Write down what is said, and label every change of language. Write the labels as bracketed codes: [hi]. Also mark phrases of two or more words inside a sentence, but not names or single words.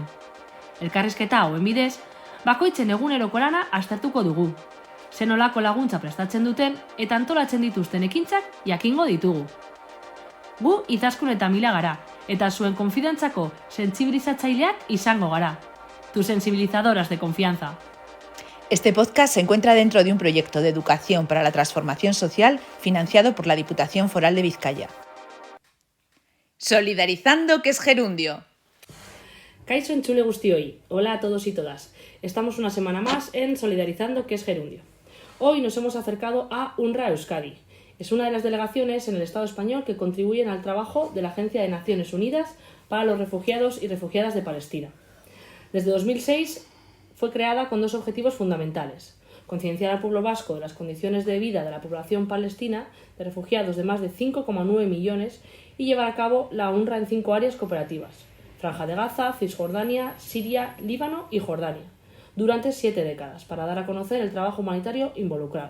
[eu] Elkarrizketa hauen bidez, bakoitzen eguneroko lana aztertuko dugu. Zenolako laguntza prestatzen duten eta antolatzen dituzten ekintzak jakingo ditugu. Gu Izaskun eta Mila gara, eta zuen konfidantzako sentsibilizatzaileak izango gara. [es] Tu sensibilizadoras de confianza. Este podcast se encuentra dentro de un proyecto de educación para la transformación social financiado por la Diputación Foral de Vizcaya. Solidarizando, que es gerundio. [eu] Kaixo entzule guztioi, [es] hola a todos y todas. Estamos una semana más en Solidarizando, que es gerundio. Hoy nos hemos acercado a UNRWA Euskadi. Es una de las delegaciones en el Estado español que contribuyen al trabajo de la Agencia de Naciones Unidas para los Refugiados y Refugiadas de Palestina. Desde 2006 fue creada con dos objetivos fundamentales: concienciar al pueblo vasco de las condiciones de vida de la población palestina, de refugiados de más de 5,9 millones, y llevar a cabo la UNRWA en 5 áreas cooperativas: Franja de Gaza, Cisjordania, Siria, Líbano y Jordania, durante 7 décadas, para dar a conocer el trabajo humanitario involucrado.